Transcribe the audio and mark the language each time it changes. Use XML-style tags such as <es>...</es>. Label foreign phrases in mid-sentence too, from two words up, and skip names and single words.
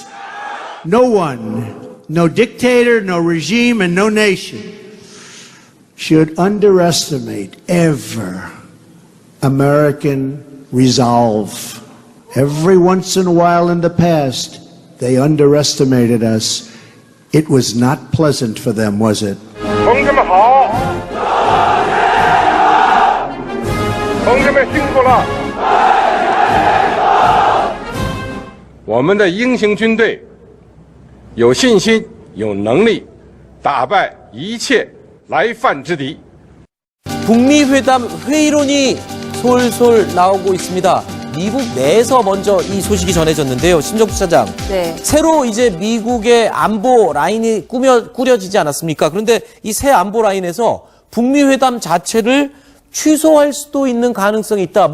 <en>No one, no dictator, no regime, and no nation should underestimate ever American resolve. Every once in a while in the past, they underestimated us. It was not pleasant for them, was it?</en> <zh>同志们好，同志们辛苦了。我们的英雄军队有信心、有能力打败一切来犯之敌.</zh> <ko>북미 회담 회의론이 솔솔 나오고 있습니다. 미국 내에서 먼저 이 소식이 전해졌는데요. 심정부 차장. 네. 새로 이제 미국의 안보 라인이 꾸려지지 않았습니까? 그런데 이 새 안보 라인에서 북미 회담 자체를 취소할 수도 있는 가능성이 있다.</ko>